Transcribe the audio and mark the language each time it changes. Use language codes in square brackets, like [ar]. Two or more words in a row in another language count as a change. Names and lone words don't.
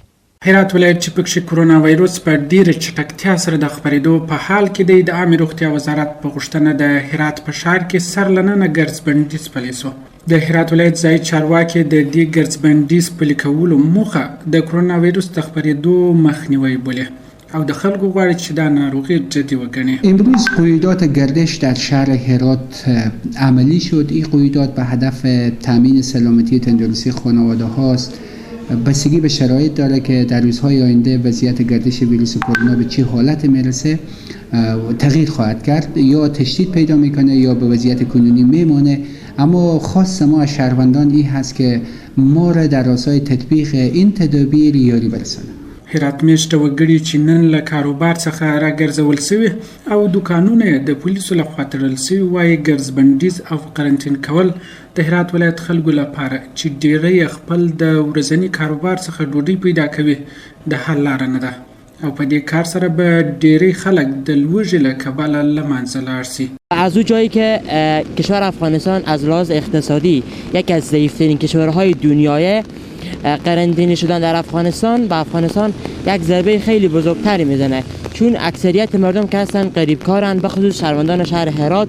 [ps] هرات ولایت چې پکې کرونا وایروس په ډیره چټکتیا سره د خپرېدو په حال کې دی، د عامې روغتیا وزارت په غوښتنه د هرات په ښار کې سرلننه ګرځبندیز پلی سو. د هرات ولایت ځایي چارواکي د دې ګرځبندیز پلي کولو موخه د کرونا وایروس د خپرېدو مخنیوی بولي او د خلکو غواړي چې دا ناروغي جدی وګڼي. [fa] امروز قیودات گردش در شهر هرات عملی شد. این قیودات به هدف تامین سلامتی تندرستی خانواده هاست. بستگی به شرایط داره که در روزهای آینده وضعیت گردش ویروس کرونا به چه حالت میرسه تغییر خواهد کرد، یا تشدید پیدا میکنه یا به وضعیت کنونی میمونه. اما خاص ما از شهروندان این هست که ما را در راستای تطبیق این تدابیر یاری برسانه. [ps] هرات میشته وګړي چې نن له کاروبار څخه راګرځول سوي او دوکانونه د پولیسو لخوا تړل سوي وایي ګرځبندیز او قرنطین کول د هرات ولایت خلکو لپاره چې ډیری خپل د ورځني کاروبار څخه ډوډۍ پیدا کوي د حل لاره نه ده او په دې کار سره به ډیری خلک د لوږې له کبله له منځه لاړ سي. [fa] از او جایی که کشور افغانستان از لحاظ اقتصادی یکی از ضعیفترین کشورهای دنیای، قرنطینه شدن در افغانستان به افغانستان یک ضربه خیلی بزرگتری میزنه، چون اکثریت مردم که هستن غریبکارن، به خصوص شهروندان شهر هرات.